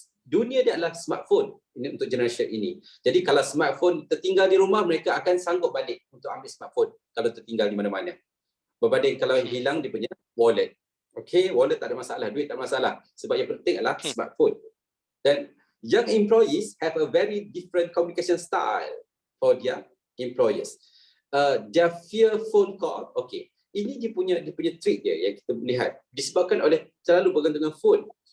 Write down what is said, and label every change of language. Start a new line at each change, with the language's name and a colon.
Malay: Dunia dia adalah smartphone ini untuk generasi ini. Jadi kalau smartphone tertinggal di rumah, mereka akan sanggup balik untuk ambil smartphone kalau tertinggal di mana-mana. Berbanding kalau hilang dia punya wallet. Okay, wallet tak ada masalah, duit tak ada masalah. Sebab yang penting adalah smartphone.
English: Dan young employees have a very different communication style for their employers. Their fear phone call, okay.
Malay: Ini dia punya trick dia yang kita melihat disebabkan oleh selalu bergantung dengan phone.